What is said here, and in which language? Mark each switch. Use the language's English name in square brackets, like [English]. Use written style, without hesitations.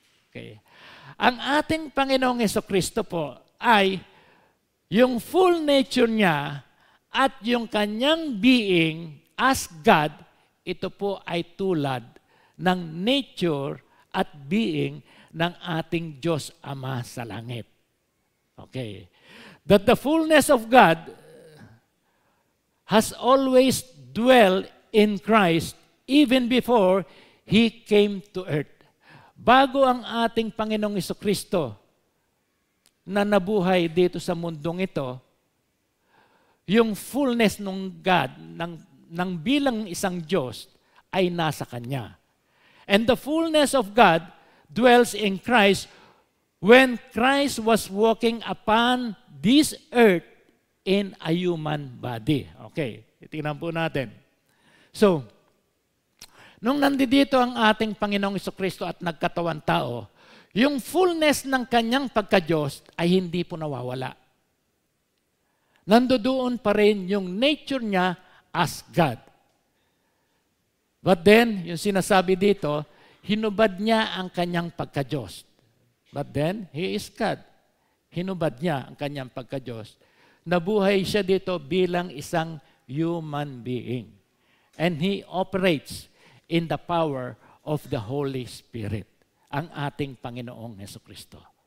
[Filipino] Okay. Ang ating Panginoong Jesucristo po ay yung full nature niya at yung kanyang being as God, ito po ay tulad ng nature at being ng ating Diyos Ama sa langit. Okay. [English] That the fullness of God has always dwelt in Christ even before He came to earth. [Filipino] Bago ang ating Panginoong Jesucristo na nabuhay dito sa mundong ito, yung fullness ng God, ng bilang isang Diyos, ay nasa Kanya. [English] And the fullness of God dwells in Christ when Christ was walking upon this earth in a human body. [Filipino] Okay, tingnan po natin. So, nung nandito ang ating Panginoong Jesucristo at nagkatawan tao, yung fullness ng kanyang pagka-Diyos ay hindi po nawawala. Nandoon pa rin yung nature niya as God. But then, yung sinasabi dito, hinubad niya ang kanyang pagka-Diyos. [English] But then, He is God. [Filipino] Hinubad niya ang kanyang pagka-Diyos. nabuhay siya dito bilang isang human being. [English] And He operates in the power of the Holy Spirit, [Filipino] ang ating Panginoong Hesukristo.